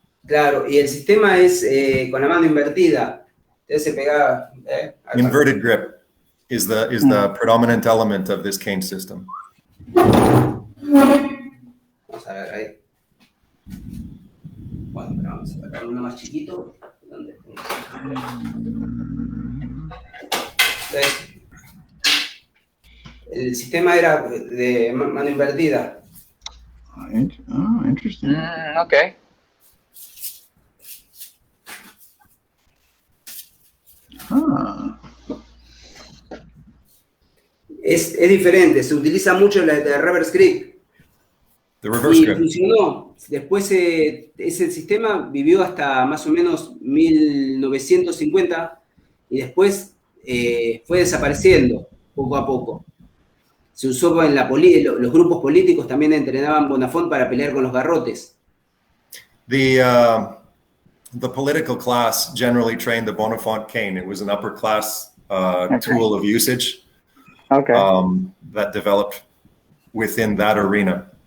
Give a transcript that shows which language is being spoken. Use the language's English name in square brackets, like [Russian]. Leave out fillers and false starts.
[Spanish] Claro, y el sistema es con la mano invertida. Entonces se pegaba. [English] Inverted grip is the predominant element of this cane system. [Spanish] Vamos a ver ahí. Bueno, pero vamos a sacar uno más chiquito. ¿Dónde? Entonces, el sistema era de mano invertida. [English] Interesting. Okay. [Spanish] Es diferente, se utiliza mucho la de reverse grip. [English] The reverse [Spanish] Y [English] grip. [Spanish] funcionó. Después ese sistema vivió hasta más o menos 1950 y después fue desapareciendo poco a poco. Se usó en los grupos políticos, también entrenaban Bonafont para pelear con los garrotes. [English] The political class generally trained the Bonafont cane. It was an upper class tool of usage that developed within that arena.